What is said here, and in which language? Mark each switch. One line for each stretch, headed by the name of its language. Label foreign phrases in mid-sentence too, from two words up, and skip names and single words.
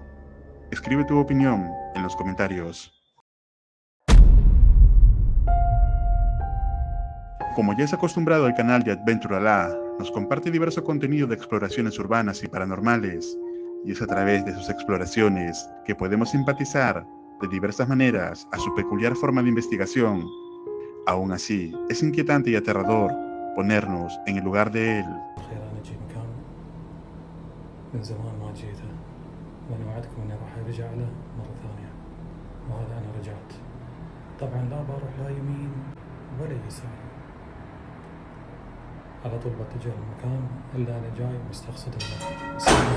Spanish: Escribe tu opinión en los comentarios. Como ya es acostumbrado el canal de Adventure Allah, nos comparte diverso contenido de exploraciones urbanas y paranormales, y es a través de sus exploraciones que podemos simpatizar de diversas maneras a su peculiar forma de investigación. Aún así, es inquietante y aterrador ponernos en el lugar de él.
Arabic: من زمان ما جيته وانا وعدكم اني راح ارجع له مره ثانيه وهذا انا رجعت طبعا لا بروح لا يمين ولا يسار على طول بتجه المكان الا انا جاي مستقصد الله.